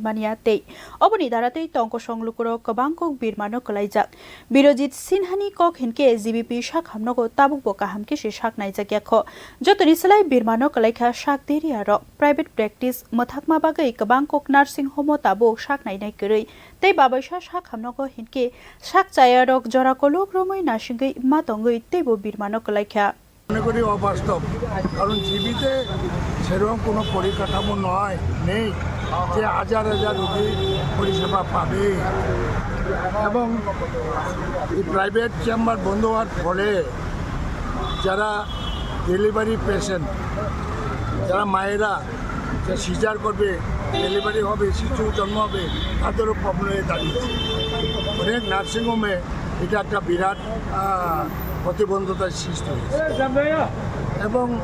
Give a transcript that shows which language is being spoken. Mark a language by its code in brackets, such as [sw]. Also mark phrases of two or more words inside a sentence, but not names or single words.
[trp] mania tei oboni Daratei tongko songlukuro kebangkok birmano kelaijak Birojit Sinhani kok hinke GBP shak hamnogo tabuk boka hamke se shak naijakya kho jotoni salai birmano kelaikha shak deria ro [en] private practice [trp] mwthakma bagai kebangkok [en] nursing home [trp] tabuk shak nainai koroi tei babaisa shak hamnogo hinke shak chaya rok jora kolok romoi nasingai matongoi teibo birmano kelaikha [bn] মনে করি অবাস্তব কারণ জীবিতে সেরকম কোনো পরিকাঠামো নয় নেই যে হাজার হাজার রোগী পরিষেবা পাবে এবং এই [en] private chamber [bn] বন্ধ হওয়ার ফলে যারা [en] delivery patient [bn] যারা মায়েরা যে সিজার করবে ডেলিভারি হবে শিশু জন্ম হবে তাদেরও প্রবলেম হয়ে দাঁড়িয়েছে অনেক নার্সিংহোমে এটা একটা বিরাট প্রতিবন্ধতার সৃষ্টি হয়েছে এবং